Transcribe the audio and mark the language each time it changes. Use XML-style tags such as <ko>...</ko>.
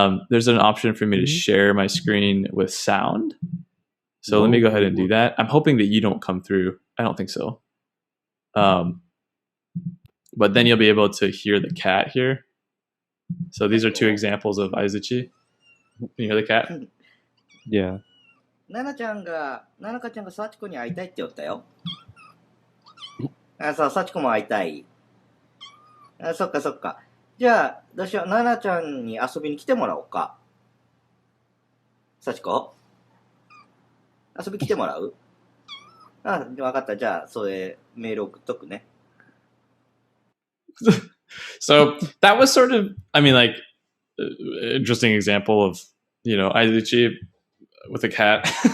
<en>There's an option for me to share my screen with sound. So let me go ahead and do that. I'm hoping that you don't come through. I don't think so. But then you'll be able to hear the cat here. So these are two examples of aizuchi. Can you hear the cat? Yeah.</en> <ja>ななちゃんが幸子に会いたいって言ったよ。そう、幸子も会いたい。そっかそっか。じゃあ、どうしよう。ななちゃんに遊びに来てもらおうか。幸子遊び来てもらう？分かった。じゃあ、それメール送っとくね。</ja> <en>So that was sort of, I mean, like, interesting example of, aizuchi with a cat.</en>